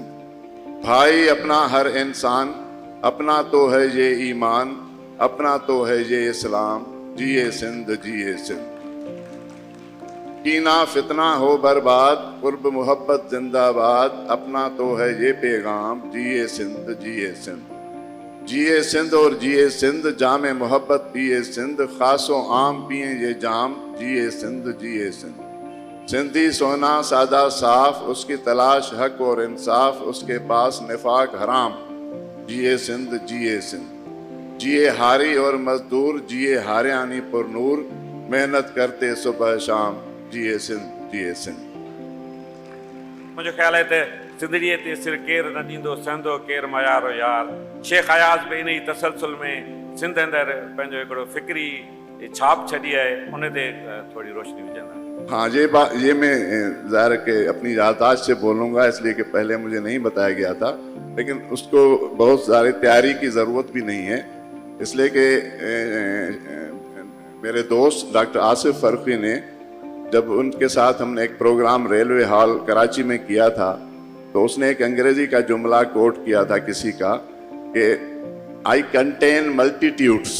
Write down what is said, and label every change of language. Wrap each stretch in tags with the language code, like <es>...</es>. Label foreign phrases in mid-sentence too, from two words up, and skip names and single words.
<ur>بھائی اپنا ہر انسان، اپنا تو ہے یہ ایمان، اپنا تو ہے یہ اسلام، جیے سندھ. کینہ فتنہ ہو برباد، قرب محبت زندہ باد، اپنا تو ہے یہ پیغام، جیے سندھ اور جیے سندھ، جام محبت پیے سندھ، خاص و عام پیے یہ جام، جیے سندھ. سندھی سونا سادہ صاف، اس کی تلاش حق اور انصاف، اس کے پاس نفاق حرام، جیے سندھ. جیے ہاری اور مزدور، جیے ہاریانی پرنور، محنت کرتے صبح شام، جیے سندھ. مجھے خیال ہے</ur> <sd>त सिंधड़ीअ ते सिर केरु न ॾींदो सहंदो केरु मयारो यार। शेख अयाज़ बि इन ई तसलसल में सिंध अंदरि पंहिंजो हिकिड़ो फ़िक्री छाप छॾी आहे, उन ते थोरी रोशनी विझंदा।</sd> <ur>ہاں، یہ میں ظاہر کے اپنی یادداشت سے بولوں گا، اس لیے کہ پہلے مجھے نہیں بتایا گیا تھا، لیکن اس کو بہت ساری تیاری کی ضرورت بھی نہیں ہے، اس لیے کہ میرے دوست ڈاکٹر آصف فرخی نے جب ان کے ساتھ ہم نے ایک پروگرام ریلوے ہال کراچی میں کیا تھا، تو اس نے ایک انگریزی کا جملہ کوٹ کیا تھا کسی کا کہ</ur> <en>I contain multitudes.</en>